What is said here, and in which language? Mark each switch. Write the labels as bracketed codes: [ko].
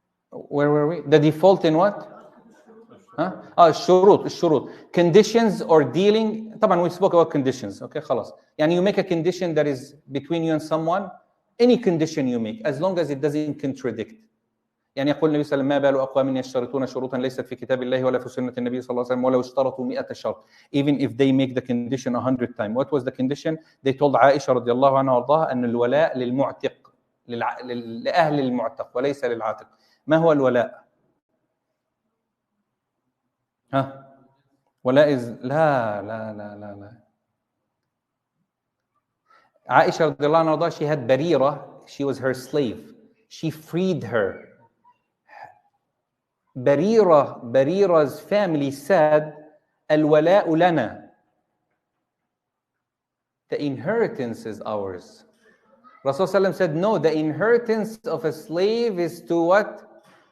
[en] Where were we? The default in what? الشروط conditions or dealing. طبعا we spoke about conditions. Okay, خلاص. يعني you make a condition that is between you and someone. Any condition you make, as long as it doesn't contradict. [ar] يعني يقول النبي صلى الله عليه وسلم ما بال أقوام يشترطون شروطا ليست في كتاب الله ولا في سنة النبي صلى الله عليه وسلم ولو اشترطوا 100 شرط. [en] Even if they make the condition 100 times. What was the condition? They told [ar] عائشة رضي الله عنها وارضاها أن الولاء للمعتق لأهل المعتق وليس للعاتق. ما هو الولاء؟ ولاء لا عائشة رضي الله عنها وارضاها, [en] she had Barira, she was her slave. She freed her. Barira's family said, [ar] الولاء لنا. [en] The inheritance is ours. Rasulullah said, no, the inheritance of a slave is to what?